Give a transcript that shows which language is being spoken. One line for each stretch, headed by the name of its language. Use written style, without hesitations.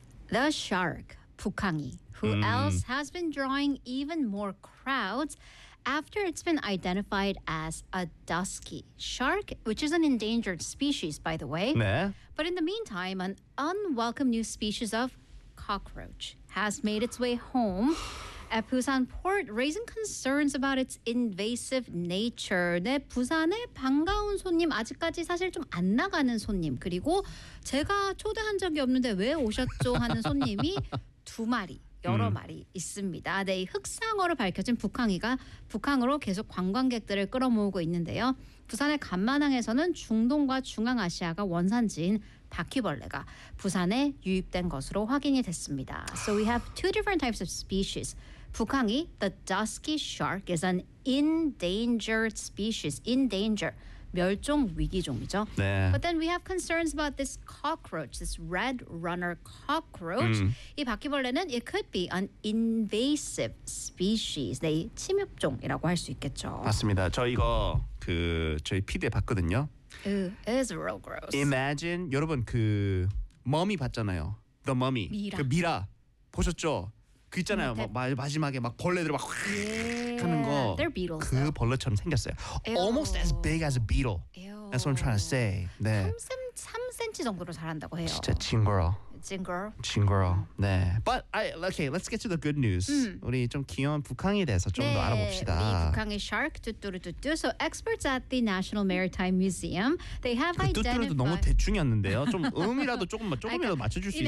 English: The shark, 북항이, who else has been drawing even more crowds after it's been identified as a dusky shark, which is an endangered species, by the way.
Korean: 네.
English: But in the meantime, an unwelcome new species of cockroach has made its way home at Busan port, raising concerns about its invasive nature.
Korean: 네, 부산의 반가운 손님, 아직까지 사실 좀 안 나가는 손님, 그리고 제가 초대한 적이 없는데 왜 오셨죠? 하는 손님이 두 마리, 여러 마리 있습니다. 네, 흑상어로 밝혀진 북항이가 북항으로 계속 관광객들을 끌어모으고 있는데요. 부산의 간만항에서는 중동과 중앙아시아가 원산지인 바퀴벌레가 부산에 유입된 것으로 확인이 됐습니다.
English: So we have two different types of species. 북항이, the dusky shark, is an endangered species. Endanger,
Korean: 멸종 위기종이죠. 네.
English: But then we have concerns about this cockroach, this red runner cockroach.
Korean: 이 바퀴벌레는
English: it could be an invasive species.
Korean: 네, 침입종이라고 할 수 있겠죠. 맞습니다. 저 이거 저희 피디에 봤거든요.
English: It is real gross.
Korean: Imagine 여러분 그 머미 봤잖아요. The Mummy. 미라. 그 미라 보셨죠? 그 있잖아요. 마지막에 막 벌레들 막
English: yeah.
Korean: 하는 거.
English: They're beetles.
Korean: 그
English: though.
Korean: 벌레처럼 생겼어요.
English: Ew. Almost as big as a beetle. Ew. That's what I'm trying to say.
Korean: 네. 3cm 정도로 자란다고 해요. 진짜 징그러. 징그러. 징그러. 네.
English: But okay, let's get to the good news.
Korean: 우리 좀 귀여운 북항이에 대해서 좀 더 네, 알아봅시다. 우리 북항이 shark 뚜뚜루뚜뚜.
English: So experts at the National Maritime Museum, they have identified.
Korean: 뚜뚜루도 너무 대충이었는데요. 좀 음이라도 조금이라도 맞춰줄 수